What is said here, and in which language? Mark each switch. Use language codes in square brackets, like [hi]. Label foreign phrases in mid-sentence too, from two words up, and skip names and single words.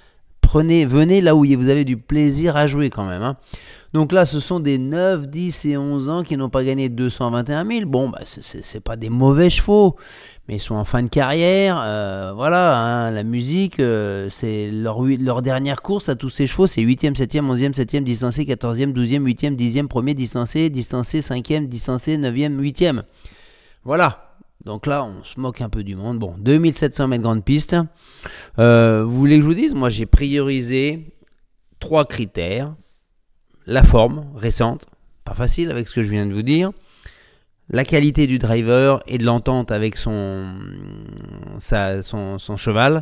[fr] Venez là où vous avez du plaisir à jouer quand même. Hein. Donc là, ce sont des 9, 10 et 11 ans qui n'ont pas gagné 221 000. Bon, bah, c'est pas des mauvais chevaux, mais ils sont en fin de carrière. Voilà, hein, la musique, c'est leur dernière course à tous ces chevaux. C'est 8e, 7e, 11e, 7e, distancé, 14e, 12e, 8e, 10e, 1er, distancé, 5e, distancé, 9e, 8e. Voilà. Donc là, on se moque un peu du monde. Bon, 2700 mètres grande piste. Vous voulez que je vous dise? Moi, j'ai priorisé 3 critères. La forme récente, pas facile avec ce que je viens de vous dire. La qualité du driver et de l'entente avec son cheval.